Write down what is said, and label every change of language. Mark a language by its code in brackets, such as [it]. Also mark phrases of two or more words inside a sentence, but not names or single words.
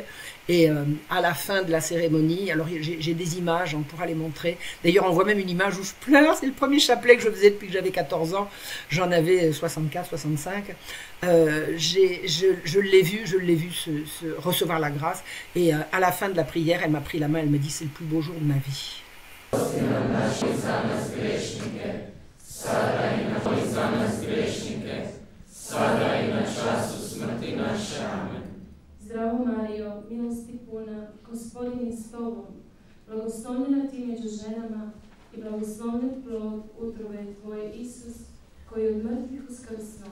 [fr] Et à la fin de la cérémonie, alors j'ai des images, on pourra les montrer. D'ailleurs, on voit même une image où je pleure. C'est le premier chapelet que je faisais depuis que j'avais 14 ans. J'en avais 64, 65. Je l'ai vu recevoir la grâce. Et à la fin de la prière, elle m'a pris la main. Elle me dit, c'est le plus beau jour de ma vie. [hr] Zdravo Marijo, milosti puna, Gospodin je s tobom, blagoslovljena ti među ženama i blagoslovljen plod utrobe tvoje Isus, koji je od mrtvih uskrsnuo.